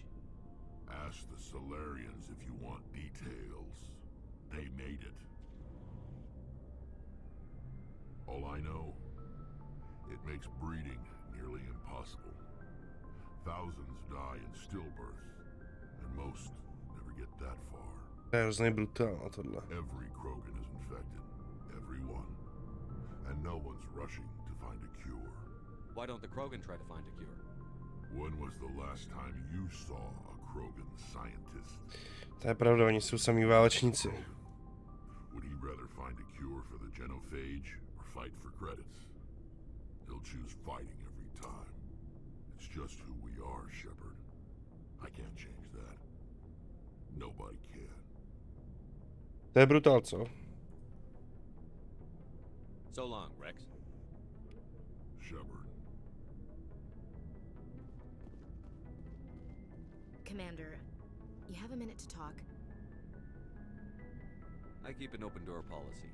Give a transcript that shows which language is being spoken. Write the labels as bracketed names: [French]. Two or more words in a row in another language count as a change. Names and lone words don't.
[English] Ask the Solarians if you want details. They made it. All I know, it makes breeding nearly impossible. Thousands die in stillbirth, and most never get that far. [Czech] To je hrozně brutální tohle. [English] Every Krogan is infected. Everyone. And no one's rushing to find a cure. Why don't the Krogan try to find a cure? When was the last time you saw a Krogan scientist? [Czech] To je pravda, oni jsou samý válečníci. [English] Would he rather find a cure for the genophage or fight for credits? He'll choose fighting every time. It's just who we are, Shepard. I can't change that. Nobody can. [Czech] To je brutál, co? [English] So long, Rex. Shepard. Commander, you have a minute to talk? I keep an open door policy.